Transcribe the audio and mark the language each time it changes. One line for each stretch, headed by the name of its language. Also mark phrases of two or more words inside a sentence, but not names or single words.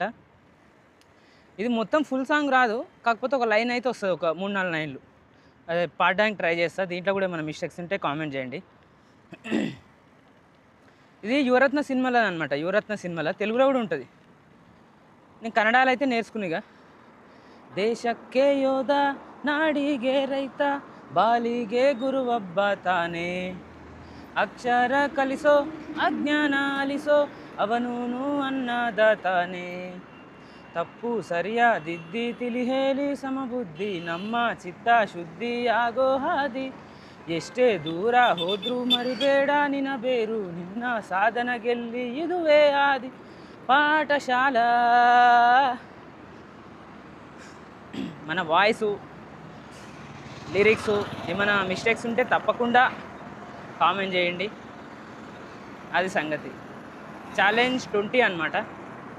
Telugu: ఇది మొత్తం ఫుల్ సాంగ్ రాదు. కాకపోతే ఒక లైన్ అయితే వస్తది. ఒక 3, 4 లైన్‌లు. అదే పాడడానికి ట్రై చేస్తా. దీంట్లో గూడా ఏమైనా మిస్టేక్స్ ఉంటే కామెంట్ చేయండి. ఇది 'యువరత్న' సినిమాలోదనమాట. 'యువరత్న' సినిమాలో తెలుగులో గూడా ఉంటది. నేను కన్నడలో అయితే నేర్చుకున్నా ఇగ.
Kannada: ದೇಶಕ್ಕೆ ಯೋಧ ನಾಡಿಗೆ ರೈತ ಬಾಲಿಗೆ ಗುರುವೊಬ್ಬ ತಾನೇ ಅಕ್ಷರ ಕಲಿಸೋ ಅಜ್ಞಾನ ಅಲಿಸೋ ಅವನೂನು ಅನ್ನದಾತಾನೆ ತಪ್ಪು ಸರಿಯಾದಿದ್ದಿ ತಿಳಿ ಹೇಳಿ ಸಮಬುದ್ಧಿ ನಮ್ಮ ಚಿತ್ತ ಶುದ್ಧಿ ಆಗೋ ಹಾದಿ ಎಷ್ಟೇ ದೂರ ಹೋದ್ರೂ ಮರಿಬೇಡ ನಿನ ಬೇರು ನಿನ್ನ ಸಾಧನ ಗೆಲ್ಲಿ ಇದುವೇ ಆದಿ ಪಾಠಶಾಲಾ
Telugu: మన వాయిసు లిరిక్స్ ఏమైనా మిస్టేక్స్ ఉంటే తప్పకుండా కామెంట్ చేయండి. అది సంగతి. ఛాలెంజ్ 20 అనమాట.